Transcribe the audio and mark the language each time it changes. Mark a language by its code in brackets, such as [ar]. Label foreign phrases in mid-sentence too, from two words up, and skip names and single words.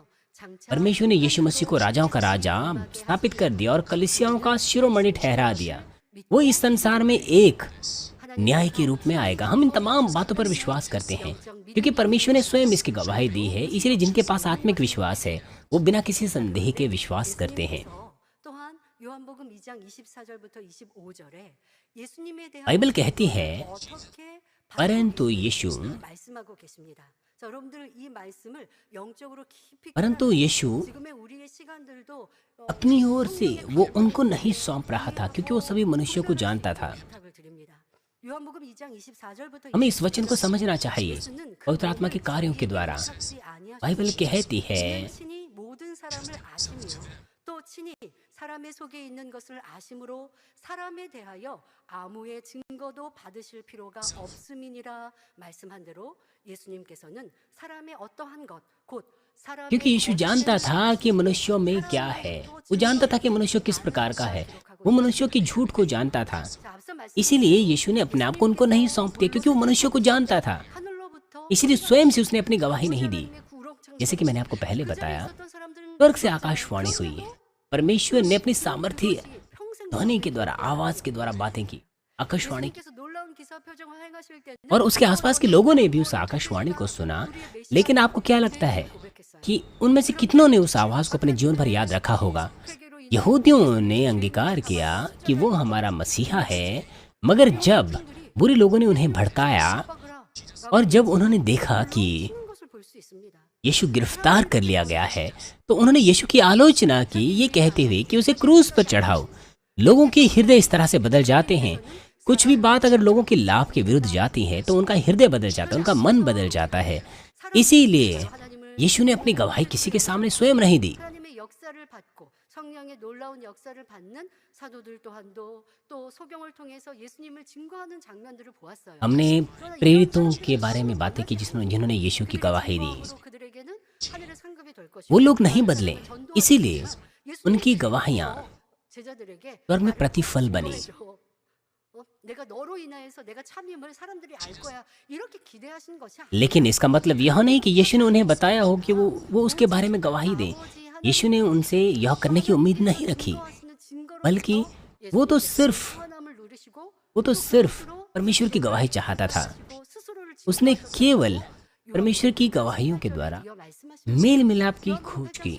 [hi] परमेश्वर ने यीशु मसीह को राजाओं का राजा स्थापित कर दिया और कलीसियाओं का शिरोमणि ठहरा दिया। वो इस संसार में एक न्याय के रूप में आएगा। हम इन तमाम बातों पर विश्वास करते हैं क्योंकि परमेश्वर ने स्वयं इसकी गवाही दी है। इसलिए जिनके पास आत्मिक विश्वास है वो बिना किसी संदेह के विश्वास करते हैं। [ko] 또한 요한복음 2장 24절부터 25절에 예수님에 대한 [hi] बाइबल कहती है [ko] 어떻게 [hi] परंतु यीशु [ko] 말씀하고 계십니다. 자, 여러분들 이 말씀을 영적으로 깊이 [hi] परंतु यीशु [ko] 지금의 우리의 시간들도 [hi] अपनी ओर से वो उनको नहीं सौंप रहा था क्योंकि वो सभी मनुष्यों को जानता था। [ko] 부탁을 드립니다. 요한복음 2장 24절부터 [hi] हमें इस वचन को समझना चाहिए पवित्र आत्मा के कार्यों के द्वारा। बाइबल कहती है [ko] 친히 모든 사람을 아시며 또 친히 사람의 속에 있는 것을 아심으로 사람에 대하여 아무의 증거도 받으실 필요가 없음이니라 말씀한 대로 예수님께서는 사람의 어떠한 것 곧 사람의 [hi] क्योंकि यीशु जानता था कि मनुष्यों में क्या है। वो जानता था कि मनुष्य किस प्रकार का है। वो मनुष्यों की झूठ को जानता था। [ko] 자, 앞서 말씀 [hi] इसीलिए यीशु ने अपने आप को उनको नहीं सौंप दिया क्योंकि वो मनुष्यों को जानता था। [ko] 하늘로부터 [hi] इसीलिए स्वयं से उसने अपनी गवाही नहीं दी। [ko] 하나님의 구렁창 [hi] जैसे कि मैंने आपको पहले बताया, [ko] 있었던 사람들은 [hi] स्वर्ग से आकाशवाणी हुई। परमेश्वर ने अपनी सामर्थ्य [ko] 평생 [hi] ध्वनि के द्वारा, आवाज के द्वारा बातें की, आकाशवाणी की। [ko] 예수님께서 놀라운 기사 표정을 행하실 때는 [hi] और उसके आसपास के लोगों ने भी उस आकाशवाणी को सुना। लेकिन आपको क्या लगता है कि उनमें से कितनों ने उस आवाज को अपने जीवन भर याद रखा होगा? यहूदियों ने अंगीकार किया कि वो हमारा मसीहा है, मगर जब बुरे लोगों ने उन्हें भड़काया और जब उन्होंने देखा कि [ko] 것을 볼 수 있습니다. [hi] यीशु गिरफ्तार कर लिया गया है, तो उन्होंने यीशु की आलोचना की, ये कहते हुए कि उसे क्रूस पर चढ़ाओ। लोगों के हृदय इस तरह से बदल जाते हैं। कुछ भी बात अगर लोगों के लाभ के विरुद्ध जाती है तो उनका हृदय बदल जाता है, उनका मन बदल जाता है। इसीलिए यीशु ने अपनी गवाही किसी के सामने स्वयं नहीं दी। [ko] 하나님의 역사를 받고 성령의 놀라운 역사를 받는 사도들 또한도 또 소경을 통해서 예수님을 증거하는 장면들을 보았어요. [hi] हमने प्रेरितों के बारे में बातें की जिन्होंने यीशु की गवाही दी। [ko] 그들에게는 하늘의 상급이 될 것이고 [hi] वो लोग नहीं बदले, इसीलिए उनकी गवाहियां [ko] 제자들에게 [hi] स्वर्ग में प्रतिफल बनी। [ko] 내가 너로 인하여서 내가 참임을 사람들이 알 거야 이렇게 기대하신 것이 아니라 [hi] लेकिन इसका मतलब यह नहीं कि यीशु ने उन्हें बताया हो कि वो उसके बारे में गवाही दें। यीशु ने उनसे यह करने की उम्मीद नहीं रखी, बल्कि वो तो सिर्फ परमेश्वर की गवाही चाहता था। उसने केवल परमेश्वर की गवाहियों के द्वारा मेल मिलाप की खोज की।